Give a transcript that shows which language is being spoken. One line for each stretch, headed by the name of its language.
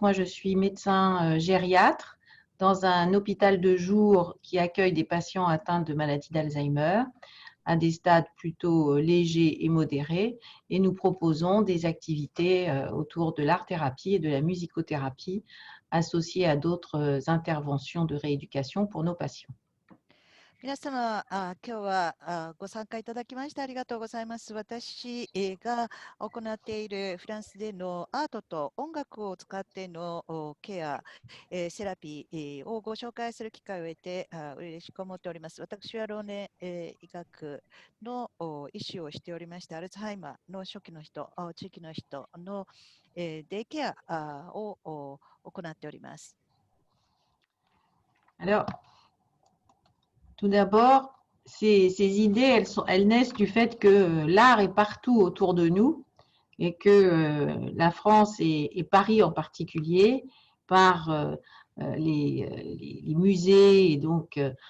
French: Moi, je suis médecin gériatre dans un hôpital de jour qui accueille des patients atteints de maladie d'Alzheimer à des stades plutôt légers et modérés, et nous proposons des activités autour de l'art-thérapie et de la musicothérapie associées à d'autres interventions de rééducation pour nos patients.
Japanese: 皆様、今日はご参加いただきましてありがとうございます。私が行っているフランスでのアートと音楽を使ってのケア、セラピーをご紹介する機会を得て嬉しく思っております。私は老年医学の医師をしておりまして、アルツハイマーの初期の人、地域の人のデイケアを行っております。
French: Alors, tout d'abord, ces idées, elles naissent du fait que l'art est partout autour de nous et que la France et Paris en particulier, par les musées et donc